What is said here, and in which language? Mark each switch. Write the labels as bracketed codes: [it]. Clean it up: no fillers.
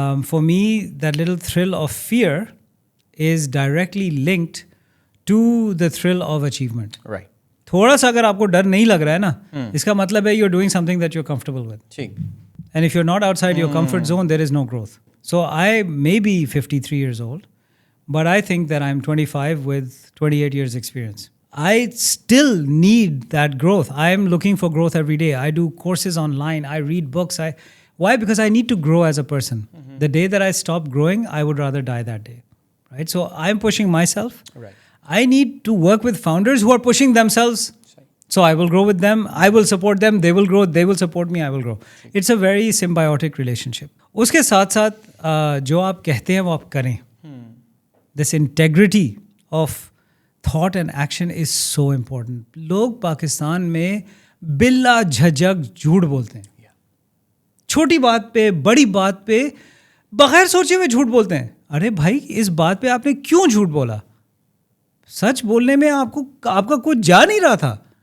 [en] For me, that little thrill of fear is directly linked to the thrill of achievement. Right. [ur] تھوڑا سا اگر آپ کو ڈر نہیں لگ رہا ہے نا, اس کا مطلب ہے [en] you're doing something that you're comfortable with. [ur] ٹھیک. [en] And if you're not outside your comfort zone, there is no growth. So I may be 53 years old, but I think that I'm 25 with 28 years experience. I still need that growth. I am looking for growth every day. I do courses online. I read books. Why? Because I need to grow as a person. The day that I stop growing, I would rather die that day. Right? So I'm pushing myself. Right. I need to work with founders who are pushing themselves. So I will grow with them. I will support them. They will grow. They will support me. I will grow. It's a very symbiotic relationship. [ur] اس کے ساتھ ساتھ جو آپ کہتے ہیں وہ آپ کریں. [en] This integrity of thought and action is so important. [ur] لوگ پاکستان میں بلا جھجک جھوٹ بولتے ہیں, چھوٹی بات پہ بڑی بات پہ بغیر سوچے ہوئے جھوٹ بولتے ہیں. ارے بھائی اس بات پہ آپ نے کیوں جھوٹ بولا؟ سچ بولنے میں آپ کا کچھ جا نہیں رہا تھا.